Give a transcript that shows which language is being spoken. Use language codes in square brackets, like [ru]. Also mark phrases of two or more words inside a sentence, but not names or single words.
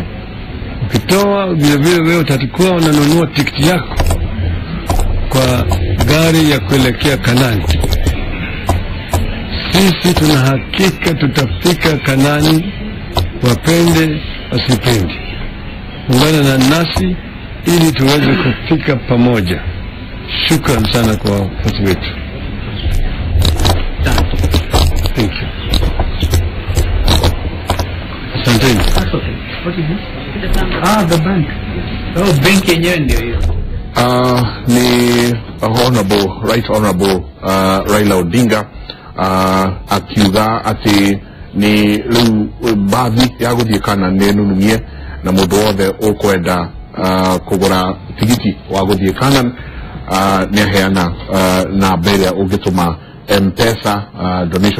[sw] Ukitoa vile wewe utakuwa unanunua tikiti yako kwa gari ya kuelekea Kanani. Sisi tuna hakika tutafika Kanani, wapende wasipende. Ungana na nasi ili tuweze kufika pamoja. Shukran sana kwa watu wetu. [en] Thank you. Asanteni. The bank. [sw] Bank yenyewe ndio hiyo. [ki] Ni Right Honorable Raila Odinga akiuga ati ni riu bathi ya guthie kana nenunumie na mundu wothe ukwenda kugura tigiti wa guthie kana ni aheana na mbere ungituma M-Pesa donation.